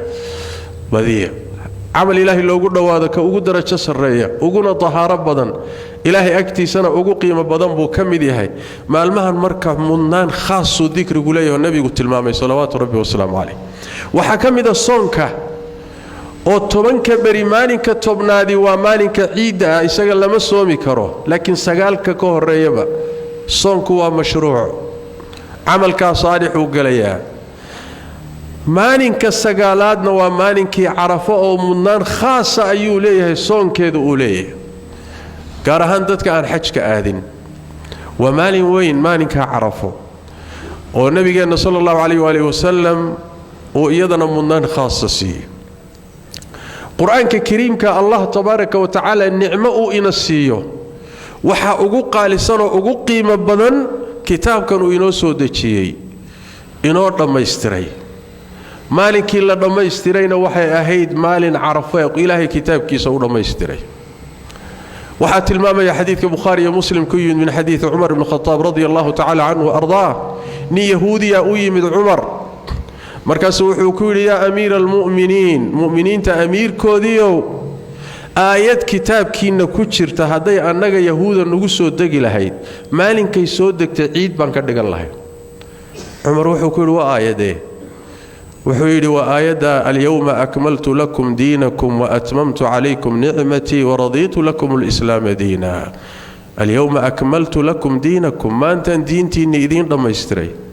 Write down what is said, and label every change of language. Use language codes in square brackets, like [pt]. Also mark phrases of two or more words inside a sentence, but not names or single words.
[so] camal ilaahay loogu dhawaado ka ugu darajo sarreeya uguna tahaaro badan ilaahay agtiisana ugu qiimo badan buu ka mid yahay maalmahan marka mudnaan khaasuu dikrigu leeyahay nabigu tilmaamay [ar] صلوات ربي وسلامه عليه [so] waxaa ka mid a soonka oo tobanka beri maalinka tobnaadi waa maalinka ciidda ah isaga lama soomi karo laakiin sagaalka ka horreeyaba soonku waa mashruuc camalkaa saalixuu gelayaa maalinka sagaalaadna waa maalinkii carafo oo mudnaan khaasa ayuu leeyahay soonkeedu uu leeyahay gaar ahaan dadka aan xajka aadin waa maalin weyn maalinka carafo oo nabigeenna [ar] صلى الله عليه وسلم [so] oo iyadana mudnaan khaasa siiyay quraanka kariimka [ar] الله تبارك وتعالى [so] nicmo uu ina siiyo waxa ugu qaalisan oo ugu qiimo badan kitaabkan uu inoo soo dejiyay inoo dhammaystiray maalinkii la dhammaystirayna waxay ahayd maalin carafo ilaahay kitaabkiisa u dhammaystiray waxaa tilmaamaya xadiidka bukhaari iyo muslim ku yimid [ar] من حديث [so] cumar ibn khataab [ar] رضي الله تعالى عنه [so] ardaa ni yahuudiya u yimid cumar markaasuu wuxuu ku yidhi [ar] يا أمير المؤمنين [so] mu'miniinta amiirkoodiiow aayad kitaabkiinna ku jirta hadday annaga yahuuda nagu soo degi lahayd maalinkay soo degtay ciid baan ka dhigan lahayd cumar wuxuu ku yidhi waa aayadee wuxuu yidhi waa aayadda [ar] اليوم أكملت لكم دينكم وأتممت عليكم نعمتي ورضيت لكم الإسلام دينا اليوم أكملت لكم دينكم [so] maantaan diintiinni idiin dhammaystiray